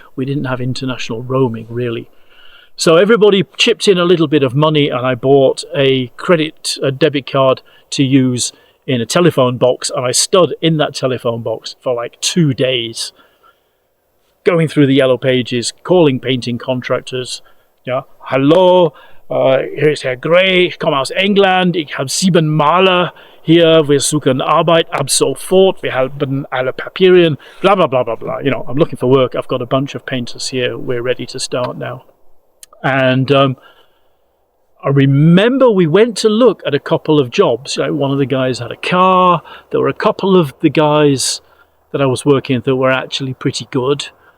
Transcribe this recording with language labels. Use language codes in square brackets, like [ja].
[en] We didn't have international roaming, really. So everybody chipped in a little bit of money, and I bought a debit card to use in a telephone box, and I stood in that telephone box for like 2 days, going through the yellow pages, calling painting contractors, [de] Ja, hallo, hier ist Herr Gray, ich komme aus England, ich habe 7 Maler hier, wir suchen Arbeit ab sofort, wir haben alle Papierien, blah, blah, blah, blah, blah. [en] You know, I'm looking for work, I've got a bunch of painters here, we're ready to start now. And I remember we went to look at a couple of jobs. Like, one of the guys had a car, there were a couple of the guys that I was working with that were actually pretty good.